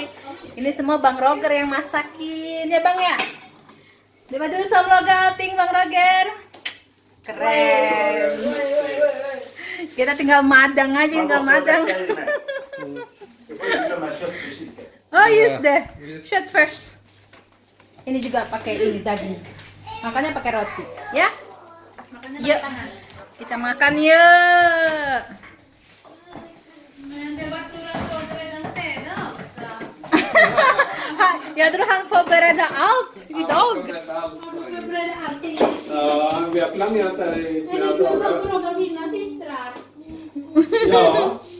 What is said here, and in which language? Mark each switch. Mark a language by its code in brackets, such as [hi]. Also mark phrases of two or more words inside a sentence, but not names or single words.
[id] Ini semua Bang Roger yang masakin ya Bang ya. Coba dulu somlogating Bang Roger. Keren. Kita tinggal madang aja, tinggal madang. [en] Oh yes deh, shot first. [id] Ini juga pakai ini daging. Makannya pakai roti, ya. Yuk, kita makan yuk. [sv] Jag tror han får beredda allt idag. Ja, vi har planerat det här i flera dagar. Fråga mina systrar. Ja.